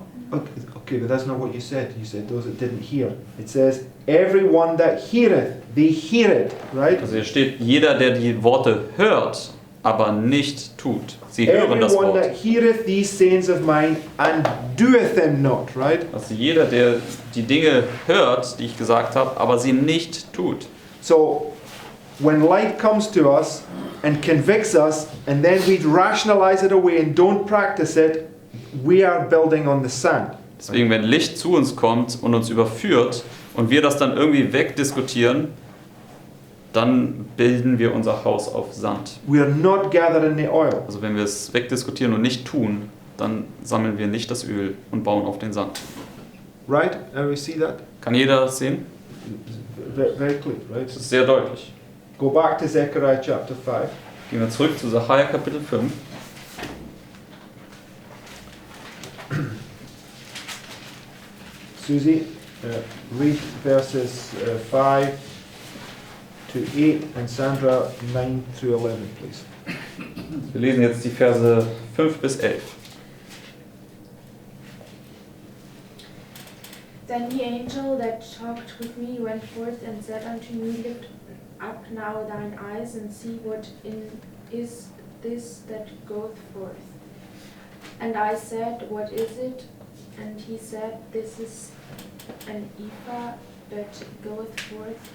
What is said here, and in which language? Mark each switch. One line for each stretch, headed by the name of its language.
English: Okay, but that's not what you said. You said those that didn't hear. It says, everyone that heareth, they hear it, right?
German: Also hier steht, jeder, der die Worte hört, aber nicht tut. Sie hören das
English: Everyone
German: Wort.
English: that heareth these sayings of mine and doeth them not, right?
German: Also jeder, der die Dinge hört, die ich gesagt habe, aber sie nicht tut.
English: So when light comes to us and convicts us and then we rationalize it away and don't practice it, we are building on the sand.
German: Deswegen, wenn Licht zu uns kommt und uns überführt und wir das dann irgendwie wegdiskutieren, dann bilden wir unser Haus auf Sand.
English: We are not gathering the oil.
German: Also wenn wir es wegdiskutieren und nicht tun, dann sammeln wir nicht das Öl und bauen auf den Sand.
English: Right? And we see that?
German: Kann jeder das sehen?
English: Very clear, right?
German: Das ist sehr deutlich.
English: Go back to Zechariah chapter 5.
German: Gehen wir zurück zu Zachariah Kapitel 5.
English: Susie, read verses 5 to 8 and Sandra 9 through 11, please.
German: Wir lesen jetzt die Verse 5 bis 11.
English: Then the angel that talked with me went forth and said unto me, Lift up now thine eyes and see what is this that goeth forth. And I said, What is it? And he said, This is an ephah that goeth forth.